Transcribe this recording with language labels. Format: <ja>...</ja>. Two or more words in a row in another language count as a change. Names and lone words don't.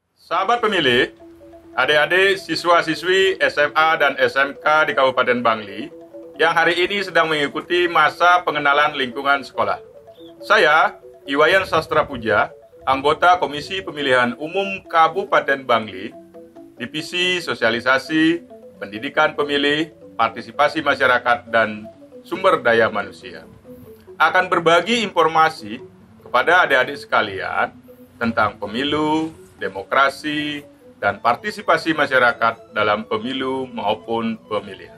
<id>Sahabat pemilih, adik-adik siswa-siswi SMA dan SMK di Kabupaten Bangli yang hari ini sedang mengikuti masa pengenalan lingkungan sekolah. Saya, Iwayan Sastra Puja, anggota Komisi Pemilihan Umum Kabupaten Bangli, Divisi Sosialisasi, Pendidikan Pemilih, Partisipasi Masyarakat, dan Sumber Daya Manusia, akan berbagi informasi kepada adik-adik sekalian tentang pemilu, demokrasi, dan partisipasi masyarakat dalam pemilu maupun pemilihan.</id>